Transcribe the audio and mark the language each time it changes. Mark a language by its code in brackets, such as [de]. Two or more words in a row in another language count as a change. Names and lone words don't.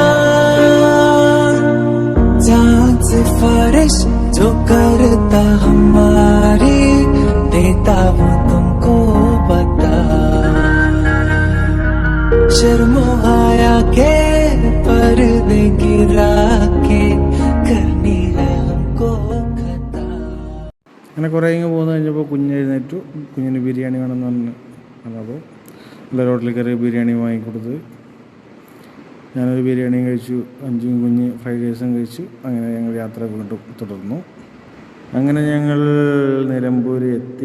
[hi] सिफारिश जो करता हमारी, देता वो तुमको बता। शर्मो आया के पर्दे गिरा के, करनी है हमको खता. [ml] അങ്ങനെ കുറേ പോകുന്ന കഴിഞ്ഞപ്പോൾ കുഞ്ഞെഴുന്നേറ്റു. കുഞ്ഞിന് ബിരിയാണി വേണമെന്ന് പറഞ്ഞു. അപ്പോൾ എല്ലാ ഹോട്ടലിൽ കയറി ബിരിയാണി വാങ്ങിക്കൊടുത്ത് ഞാനൊരു ബിരിയാണിയും കഴിച്ചു. 5 കുഞ്ഞ് [en] fried rice-ും [ml] കഴിച്ചു. അങ്ങനെ ഞങ്ങൾ യാത്ര വീണ്ടും തുടർന്നു. അങ്ങനെ ഞങ്ങൾ നിലമ്പൂർ എത്തി.